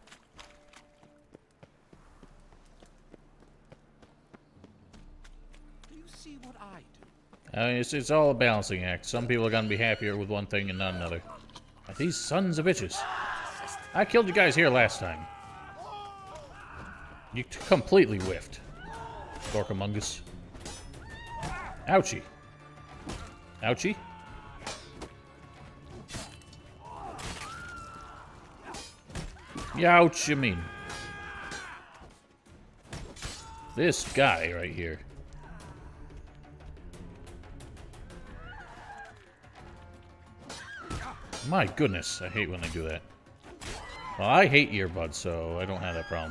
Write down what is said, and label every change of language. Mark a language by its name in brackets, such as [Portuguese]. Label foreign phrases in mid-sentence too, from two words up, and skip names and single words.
[English] Do you see what I do? I mean, it's all a balancing act. Some people are gonna be happier with one thing and not another. These sons of bitches. I killed you guys here last time. You completely whiffed. Dorkamungus. Ouchie. Ouchie. Youch, you mean. This guy right here. My goodness, I hate when they do that. Well, I hate earbuds, so I don't have that problem.